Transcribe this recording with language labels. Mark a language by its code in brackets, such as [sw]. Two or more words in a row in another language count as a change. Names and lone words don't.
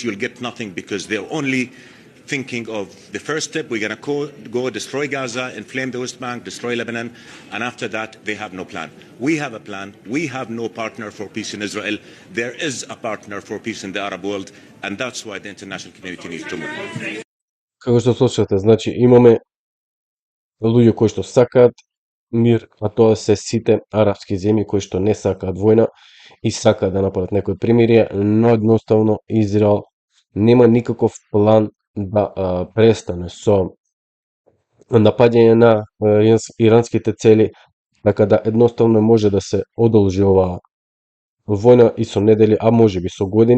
[en] You'll get nothing, because they're only thinking of the first step. We're going to go destroy Gaza, inflame the West Bank, destroy Lebanon, and after that they have no plan. We have a plan. We have no partner for peace in Israel. There is a partner for peace in the Arab world, and that's why the international community needs to move. [mk] Како што слушате, значи имаме луѓе кои што сакаат мир, а тоа се сите арапски земји кои што не сакаат војна и сакаат да направат некој примирие, но едноставно Израел нема никаков план да престане со напаѓање на иранските цели, така да едноставно може да се одолжи оваа војна и со недели, а можеби со години.